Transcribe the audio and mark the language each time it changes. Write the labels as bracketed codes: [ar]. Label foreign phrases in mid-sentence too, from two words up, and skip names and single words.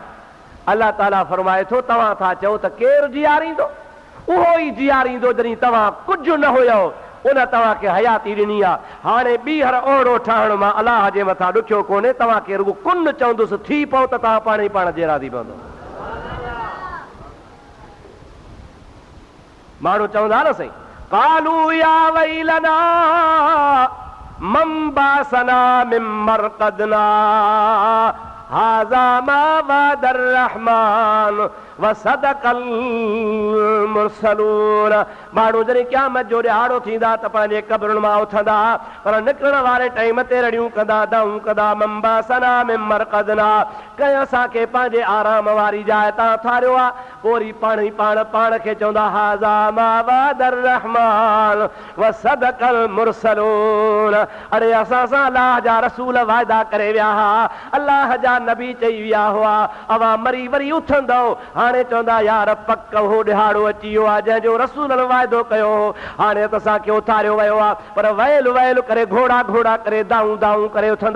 [sd] अलाह ताला फरमाए थो तव्हां था चओ त केरु जीआरींदो, उहो ई जीआरींदो जॾहिं तव्हां कुझु न हुयो, उन तव्हांखे हयाती ॾिनी आहे। हाणे ॿीहर ओहिड़ो ठाहिण मां अलाह जे मथां ॾुखियो कोन्हे, तव्हांखे रुॻो कुन चवंदुसि थी पओ त तव्हां पाण ई पाण जहिड़ा थी पवंदो। माण्हू चवंदा न साईं, [ar] قالوا يا ويلنا من بعثنا من مرقدنا هذا ما وعد الرحمن وصدق المرسلون. [sd] माण्हू जॾहिं क़यामत जो ॾिहाड़ो थींदा त पंहिंजे क़ब्रुनि मां उथंदा, पर निकिरण वारे टाइम ते रड़ियूं कंदा, दाऊं कंदा, [ar] من بعثنا من مرقدنا, [sd] कंहिं असांखे पंहिंजे आराम वारी जाइ तां उथारियो आहे। पोइ पाण ई पाण खे चवंदा [ar] هذا ما وعد الرحمن وصدق المرسلون. [sd] अरे असां सां अलाह जा रसूल वाइदा करे विया हुआ, अलाह जा नबी चई विया हुआ अवां मरी वरी उथंदो। हाणे चवंदा यार पक हो ॾिहाड़ो अची वियो आहे जंहिंजो रसूलनि वाइदो कयो, हाणे त असांखे उथारियो वियो आहे, पर वयल वयल करे घोड़ा घोड़ा करे दाऊं दाऊं करे उथंदा।